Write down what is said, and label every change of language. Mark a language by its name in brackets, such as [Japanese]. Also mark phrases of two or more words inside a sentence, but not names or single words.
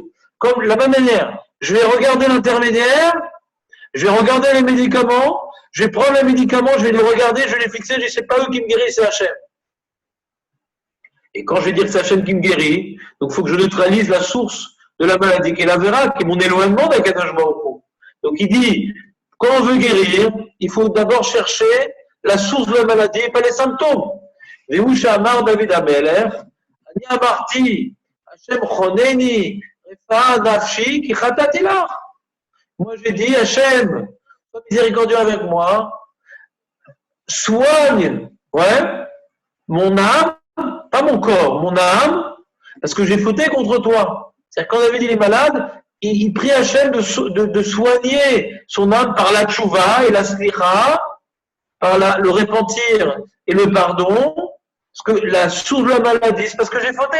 [French] Comme de la même manière, je vais regarder l'intermédiaire, je vais regarder les médicaments, je vais prendre les médicaments, je vais les regarder, je vais les fixer, je dis c'est pas eux qui me guérissent, c'est Hachem. Et quand je vais dire que c'est Hachem qui me guérit, donc il faut que je neutralise la source de la maladie, qui est la vera, qui est mon éloignement d' [Hebrew] הקדוש ברוך הוא. [French] Donc il dit, quand on veut guérir, il faut d'abord chercher la source de la maladie et pas les symptômes. [Hebrew] ואושע אמר דוד המלך, אני אמרתי, השם חנני, רפא נפשי, כי חטאתי לך. [French] Moi j'ai dit, Hachem, sois miséricordieux avec moi, soigne, mon âme, pas mon corps, mon âme, parce que j'ai fauté contre toi. C'est-à-dire quand David il est malade, il prie Hachem de soigner son âme par la tchouva et la slicha, par le repentir et le pardon, parce que la source de la maladie, c'est parce que j'ai fauté.